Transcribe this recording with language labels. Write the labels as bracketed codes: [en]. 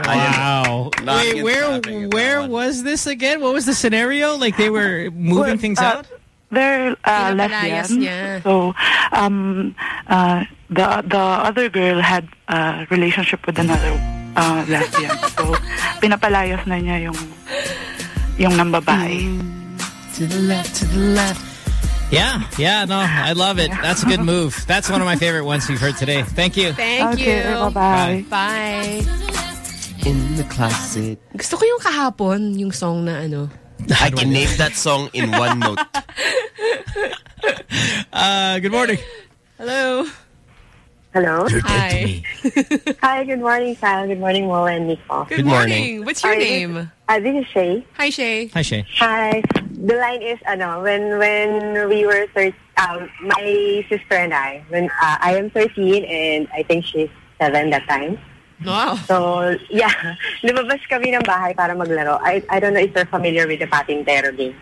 [en] Wow. Wait, where was this again? What was the scenario? Like they were moving things out? They're lesbian. Yeah. So the other girl had a relationship with another lesbian. [tl] So pinapalayas na niya yung nang babae. [en] To the left. Yeah, no, I love it. That's a good move. That's one of my favorite ones you've heard today. Thank you. Thank you. Bye-bye. Bye. In the closet. [tl] Gusto ko yung kahapon, yung song na ano. [en] I can name that song in one note. Good morning. Hello. Hello. You're dead to me. Hi, good morning, Sam. Good morning, Mola and Nicole. Good morning. What's your name? This is Shay. Hi, Shay. Hi. The line is, when we were 13, my sister and I, when I am 13 and I think she's 7 that time. Wow. So, yeah. [tl] Lumabas kami ng bahay para maglaro. [en] I don't know if you're familiar with the patin terror game.